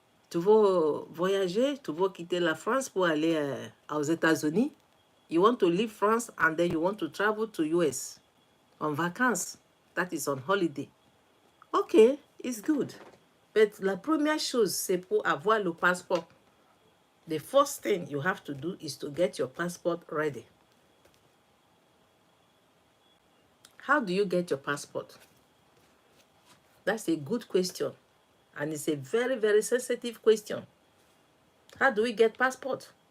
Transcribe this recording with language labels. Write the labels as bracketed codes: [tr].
[fr] Tu veux quitter la France pour aller aux États-Unis? [en] You want to leave France and then you want to travel to US on vacances. That is on holiday. Okay, it's good. [fr] But la première chose, c'est pour avoir le passeport. [en] The first thing you have to do is to get your passport ready. How do you get your passport? That's a good question. And it's a very, very sensitive question. How do we get passport?